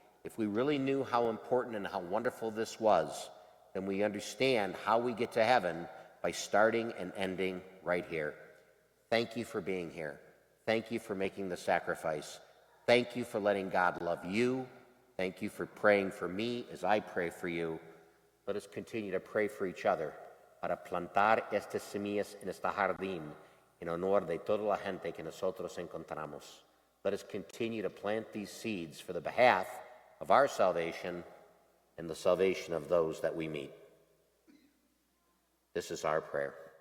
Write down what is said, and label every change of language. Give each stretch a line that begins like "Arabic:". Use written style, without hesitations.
English: If we really knew how important and how wonderful this was, then we understand how we get to heaven by starting and ending right here. Thank you for being here. Thank you for making the sacrifice. Thank you for letting God love you. Thank you for praying for me as I pray for you. Let us continue to pray for each other
Spanish: para plantar estas semillas en este jardín en honor de toda la gente que nosotros encontramos.
English: Let us continue to plant these seeds for the behalf of our salvation and the salvation of those that we meet. This is our prayer.